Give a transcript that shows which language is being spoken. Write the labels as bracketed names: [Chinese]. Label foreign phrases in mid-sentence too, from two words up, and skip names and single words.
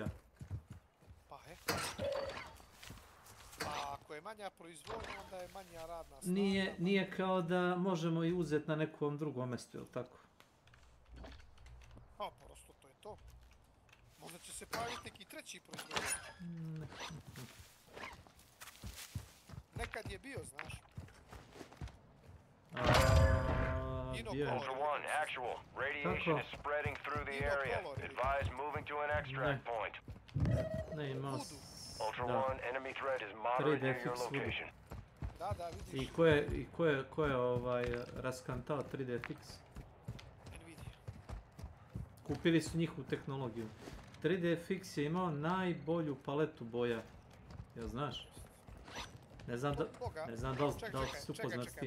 [Croatian] Pa ako je manja proizvodnja, onda je manja radna snaga. Nije kao da možemo i uzeti na nekom drugom mjestu, je li tako? Pa prosto to je to. Možda će se pojaviti neki treći proizvodnja. Nekad je bio, znaš. [English] Ultra One, actual. Radiation is spreading through the area. Advise moving to an extract point. Ultra One, enemy threat is moderate near your location. [Croatian] Da, vidiš. I ko je raskantao 3D Fix? NVIDIA. Kupili su njihovu tehnologiju. 3D Fix je imao najbolju paletu boja. Jel znaš? Ne znam da li si upoznat s tim.